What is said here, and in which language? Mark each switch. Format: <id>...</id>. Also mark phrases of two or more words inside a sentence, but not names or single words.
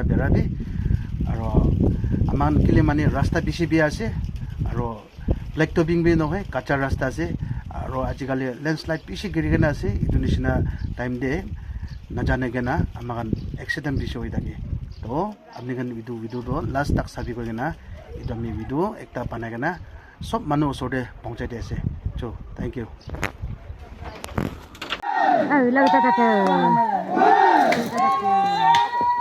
<nag>bera bi aro aman kile mani rasta bishi bi ase aro black topping bi nohe kacha rasta ase aro ajikali landslide bishi girigena ase itu nishina time de najane gena amakan accident bishi hoi thake to apni kan video do last tak sabi ko gena itu ami video ekta banai gena sob manu osode pahunchai de ase</nag> <en>so thank you</en> <nag>Lagi</nag>